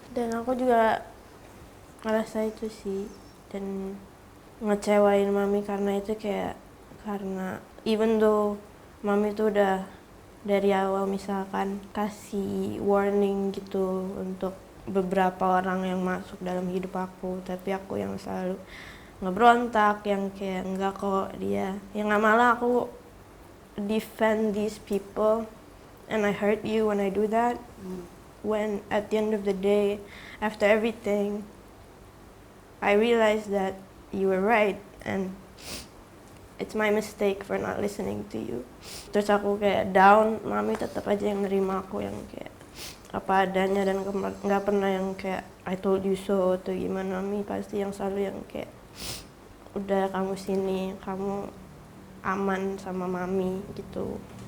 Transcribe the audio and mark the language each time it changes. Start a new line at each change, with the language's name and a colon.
Indonesian: Dan aku juga ngerasa itu sih, dan ngecewain Mami karena itu karena
English: even though
Indonesian: Mami tuh udah dari awal misalkan kasih warning gitu untuk beberapa orang yang masuk dalam hidup aku, tapi aku yang selalu ngebrontak, yang kayak enggak kok dia, yang malah aku
English: defend these people, and I hurt you when I do that. When at the end of the day, after everything, I realized that you were right and it's my mistake for not listening to you.
Indonesian: Terus aku kayak down, Mami tetap aja yang nerima aku yang kayak apa adanya, dan nggak pernah yang kayak
English: I told you so
Indonesian: atau gimana. Mami pasti yang selalu yang kayak udah kamu sini, kamu aman sama Mami gitu.